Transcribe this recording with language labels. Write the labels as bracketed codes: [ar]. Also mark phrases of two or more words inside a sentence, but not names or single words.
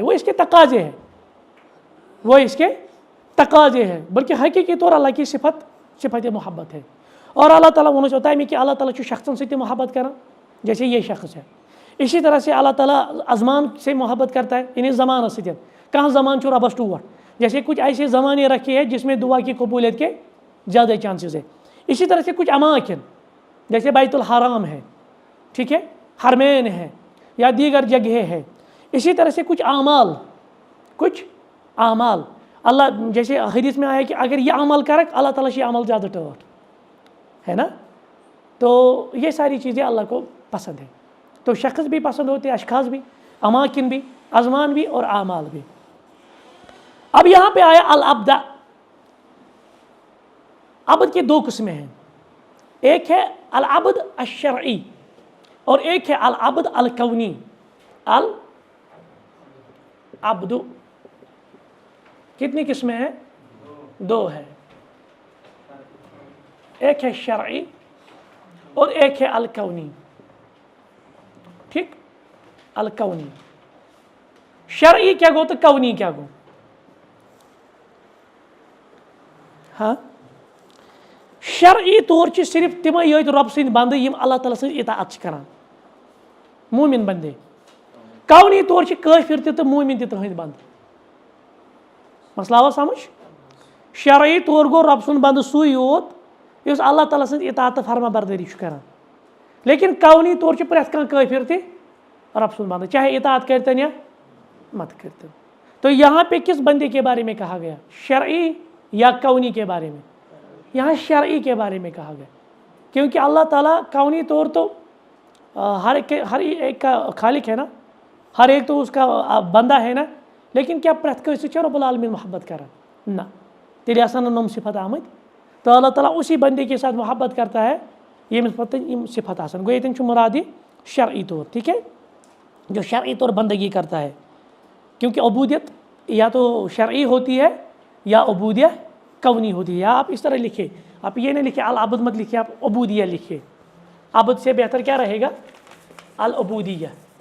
[ur] وہ اس کے تقاضے ہیں بلکہ حقیقی طور اللہ کی صفت محبت ہے. اور اللہ تعالیٰ وہ ہوتا ہے کہ اللہ تعالیٰ شخصن سے محبت کرنا جیسے یہ شخص ہے. اسی طرح سے اللہ تعالیٰ ازمان سے محبت کرتا ہے یعنی [ks] زمان ستین کہاں زمان چھو ربس ٹوٹ [ur] جیسے کچھ ایسے زمانے رکھے ہیں جس میں دعا کی قبولیت کے زیادہ چانسز ہے. اسی طرح سے کچھ اماکن جیسے بیت الحرام ہے ٹھیک ہے حرمین ہے یا دیگر جگہیں ہے. اسی طرح سے کچھ اعمال اللہ جیسے حدیث میں آیا کہ اگر یہ عمل کرک اللہ تعالیٰ یہ عمل زیادہ ٹوٹ ہے نا. تو یہ ساری چیزیں اللہ کو پسند ہے. تو شخص بھی پسند ہوتے ہیں اشخاص بھی اماکن بھی ازمان بھی اور اعمال بھی. اب یہاں پہ آیا العبد. عبد کی دو قسمیں ہیں. ایک ہے [ar] العبد الشرعی [ur] اور ایک ہے [ar] العبد الکونی. [ur] العبد کتنی قسمیں ہیں؟ دو ہے. ایک ہے شرعی اور ایک ہے الکونی. ٹھیک الکونی شرعی کیا گو تو کونی کیا گو. [ks] ہاں شرعی طور چھ صرف تمے یوت رب سند بندے یم اللہ تعالیٰ سن اطاعت کران مومن بندے. کونی طور چھ کافر تہ مومن تہ تہند بند. مسئلہ آوا سمجھ. شرعی طور گو رب سن بند سوی یوت یس اللہ تعالیٰ سن اطاعت فرما برداری کران. لیکن کونی طور چھ پرٮ۪تھ کانٛہہ کافر تہ رب سن بند چاہے اطاعت کرتن یا مت کرتن. [ur] تو یہاں پہ کس بندے کے بارے میں کہا گیا شرعی یا کونی کے بارے میں؟ یہاں شرعی کے بارے میں کہا گیا کیونکہ اللہ تعالیٰ کونی طور تو ہر ایک کا خالق ہے نا ہر ایک تو اس کا بندہ ہے نا. [ks] لیکن کیا پرٮ۪تھ کٲنٛسہِ سۭتۍ [ar] رب العالمین [ks] محبت کران نہ تیٚلہِ آسان نہٕ نۄم صفت آمٕتۍ. [ur] تو اللہ تعالیٰ اسی بندے کے ساتھ محبت کرتا ہے [ks] ییٚمِس پتہٕ یِم صفت آسان. گوٚو ییٚتٮ۪ن چھُ مراد [ur] یہ شرعی طور ٹھیک ہے جو شرعی طور بندگی کرتا ہے. کیونکہ عبودیت یا تو شرعی ہوتی ہے یا عبودیہ کونی ہوتی ہے. یا آپ اس طرح لکھے آپ یہ نہ لکھے العبد مت لکھے آپ عبودیہ لکھے. عبد سے بہتر کیا رہے گا العبودیہ.